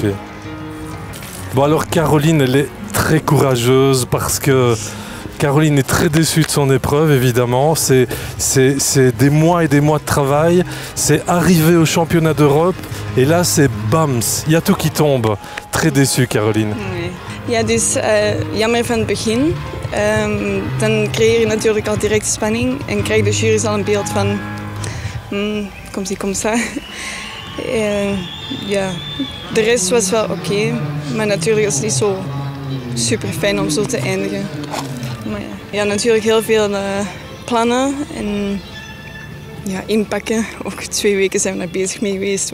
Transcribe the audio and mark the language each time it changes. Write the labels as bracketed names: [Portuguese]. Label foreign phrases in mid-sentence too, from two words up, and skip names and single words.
[French] Bon alors Caroline, elle est très courageuse parce que Caroline est très déçue de son épreuve, évidemment. C'est des mois et des mois de travail. C'est arriver au championnat d'Europe et là, c'est bams, il y a tout qui tombe. Très déçue, Caroline. [Dutch] Nee. Ja, dus jammer van het begin. Dan creëer je natuurlijk al direct spanning en krijgt de jury al een beeld van [French] comme ci comme ça. [Dutch] Ja, de rest was wel oké, maar natuurlijk is het niet zo super fijn om zo te eindigen. Maar ja, natuurlijk heel veel plannen en ja, inpakken. Ook 2 weken zijn we daar bezig mee geweest.